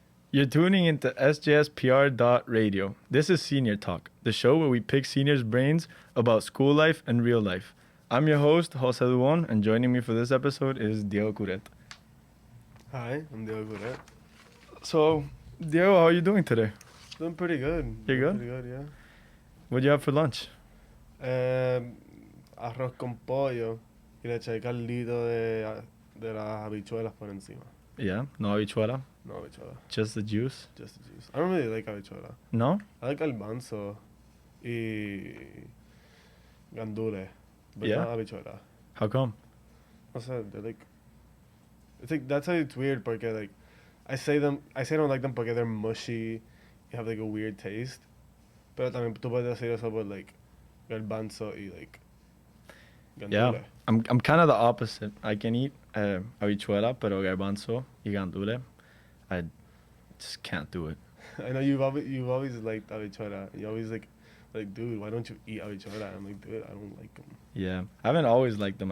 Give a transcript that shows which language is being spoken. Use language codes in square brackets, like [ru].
[en] You're tuning into sjspr.radio. This is Senior Talk, the show where we pick seniors' brains about school life and real life. I'm your host, José Dubón, and joining me for this episode is Diego Curet. Hi, I'm Diego Curet. So, Diego, how are you doing today? Doing pretty good. You good? Pretty good, yeah. What'd you have for lunch? [es] Arroz con pollo y le eché caldito de las habichuelas por encima. Yeah, no habichuela, No habichuela, [en] just the juice. just the juice. I don't really like habichuela. No? I like garbanzo y gandules, but Yeah? not habichuela. How come? [es] O sea, [en] they're like, it's like, that's how it's weird porque like, I say I don't like them porque they're mushy, you have like a weird taste. [es] Pero también tú puedes decir eso por like garbanzo y like [en] Yeah, gandules. I'm kind of the opposite. I can eat habichuela, pero garbanzo y gandule, I just can't do it. I know you've always liked habichuela. You always like, dude, why don't you eat habichuela? I'm like, dude, I don't like them. Yeah, I haven't always liked them.